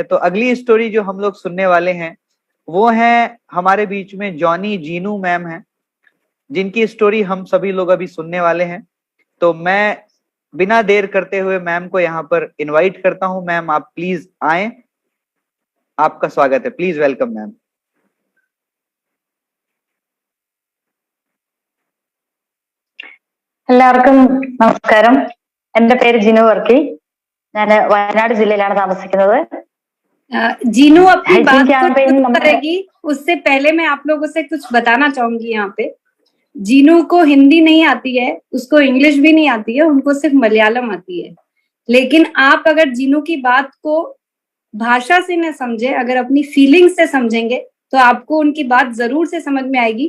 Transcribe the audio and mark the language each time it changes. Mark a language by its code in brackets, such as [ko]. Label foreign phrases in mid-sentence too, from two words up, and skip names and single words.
[hi] तो अगली स्टोरी जो हम लोग सुनने वाले हैं वो है हमारे बीच में जॉनी जीनू मैम हैं, जिनकी स्टोरी हम सभी लोग अभी सुनने वाले हैं। तो मैं बिना देर करते हुए मैम को यहाँ पर इनवाइट करता हूँ। मैम आप प्लीज आए, आपका स्वागत है, [en] please welcome ma'am. [ml] എല്ലാവർക്കും നമസ്കാരം. എന്റെ പേര് ജിനു വർക്കി. ഞാൻ വയനാട് ജില്ലയിലാണ് താമസിക്കുന്നത്. [hi] जीनू अपनी बात को करेगी, उससे पहले मैं आप लोगों से कुछ बताना चाहूंगी। यहाँ पे जीनू को हिंदी नहीं आती है, उसको इंग्लिश भी नहीं आती है, उनको सिर्फ मलयालम आती है। लेकिन आप अगर जीनू की बात को भाषा से न समझे, अगर अपनी फीलिंग से समझेंगे तो आपको उनकी बात जरूर से समझ में आएगी।